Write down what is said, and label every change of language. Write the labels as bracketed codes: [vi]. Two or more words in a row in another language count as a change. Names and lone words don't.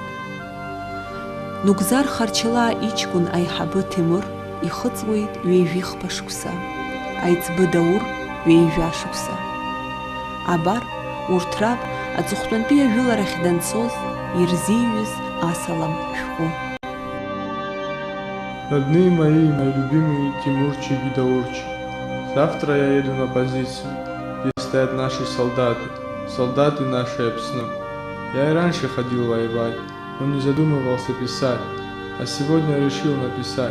[ab] Нугзар Харчилаа иҷкәын аиҳабы Ҭемыр ихыҵуеит ҩеижәихԥа шықәса, аиҵбы Даур ҩеижәа шықәса. Абар урҭ раб аҵыхәтәантәи ажәыларахь данцоз ирзиҩыз асалам шәҟәы. [ru] Родные мои любимые Тимурчик и Даурчик, завтра я еду на позицию, где стоят наши солдаты нашей Апсны. Я и раньше ходил воевать, но не задумывался писать, а сегодня решил написать.